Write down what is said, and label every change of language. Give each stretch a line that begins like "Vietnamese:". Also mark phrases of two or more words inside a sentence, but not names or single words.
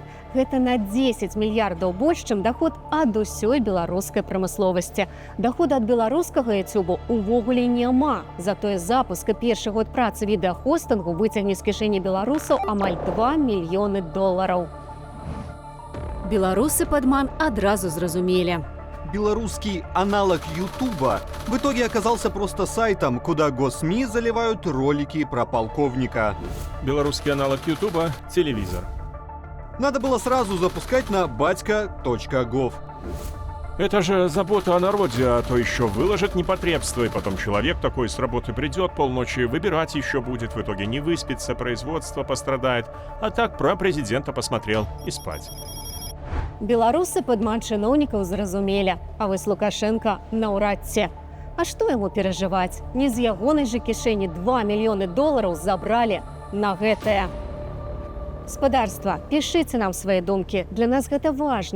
Belarusian: Гэта на 10 мільярдаў больш, чым даход ад усёй беларускай прамысловасці. Даходу ад беларускага YouTube увогуле няма. Затое запуск і першы год працы відэахостынгу выцягне з кішэні беларусаў амаль 2 мільёны долараў. Беларусы падман адразу зразумелі.
Russian: Белорусский аналог Ютуба в итоге оказался просто сайтом, куда госсми заливают ролики про полковника. Белорусский аналог Ютуба – телевизор. Надо было сразу запускать на батька.gov. Это же забота о народе, а то еще выложит непотребство, и потом человек такой с работы придет полночи, выбирать еще будет, в итоге не выспится, производство пострадает. А так про президента посмотрел и спать.
Belarusian: Беларусы падман чыноўнікаў зразумелі, а вось Лукашенко наўрад ці. А што яму перажываць? Не з ягонай жа кішэні 2 мільёны долараў забралі на гэтае. Спадарства, пішыце нам свае думкі, для нас гэта важна.